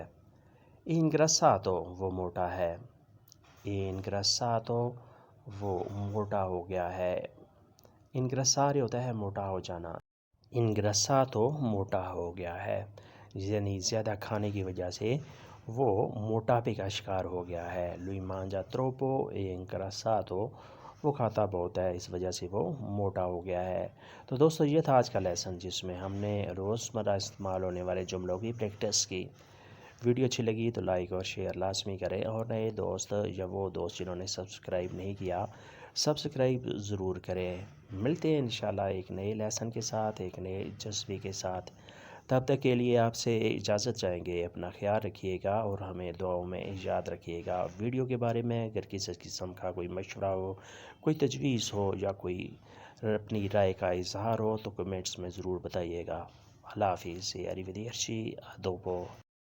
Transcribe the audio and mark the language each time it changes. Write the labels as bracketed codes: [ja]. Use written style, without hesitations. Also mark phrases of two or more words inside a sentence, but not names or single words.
[ur] ingrassato وہ موٹا ہے. ingrassato وہ موٹا ہو گیا ہے. ingrassare ہوتا ہے موٹا ہو جانا. ingrassato موٹا ہو گیا ہے، یعنی زیادہ کھانے کی وجہ سے وہ موٹاپے کا شکار ہو گیا ہے. [it] lui mangia troppo e ingrassato [ur] وہ کھاتا بہت ہے، اس وجہ سے وہ موٹا ہو گیا ہے. تو دوستو یہ تھا آج کا لیسن جس میں ہم نے روزمرہ استعمال ہونے والے جملوں کی پریکٹس کی. ویڈیو اچھی لگی تو لائک اور شیئر لازمی کریں، اور نئے دوست یا وہ دوست جنہوں نے سبسکرائب نہیں کیا سبسکرائب ضرور کریں. ملتے ہیں انشاءاللہ ایک نئے لیسن کے ساتھ، ایک نئے جذبے کے ساتھ. تب تک کے لیے آپ سے اجازت چاہیں گے. اپنا خیال رکھیے گا اور ہمیں دعاؤں میں یاد رکھیے گا. ویڈیو کے بارے میں اگر کسی قسم کا کوئی مشورہ ہو، کوئی تجویز ہو یا کوئی اپنی رائے کا اظہار ہو تو کمنٹس میں ضرور بتائیے گا. اللہ حافظ. [it] arrivederci. a dopo.